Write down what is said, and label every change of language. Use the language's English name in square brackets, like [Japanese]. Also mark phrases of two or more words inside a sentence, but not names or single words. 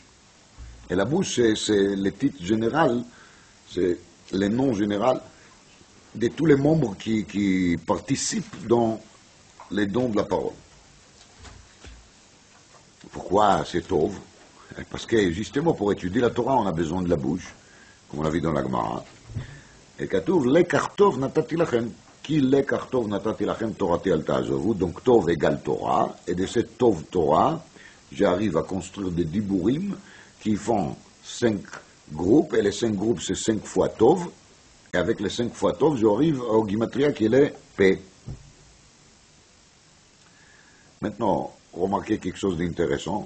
[French] Et la bouche, c'est le titre général, c'est le nom général de tous les membres qui participent dans les dons de la parole. Pourquoi c'est Tov? Parce que justement, pour étudier la Torah, on a besoin de la bouche, comme on l'a vu dans la Gemara. [Hebrew] Et כתוב, לקח טוב נתתי לכם. כי לקח טוב נתתי לכם תורתי אל תעזובו. [French] Donc Tov égale Torah, et de cette Tov Torah, j'arrive à construire des diburim qui font 5 groupes, et les 5 groupes, c'est 5 fois Tov, et avec les 5 fois Tov, j'arrive au Gimatria qui est P. Maintenant, remarquez quelque chose d'intéressant.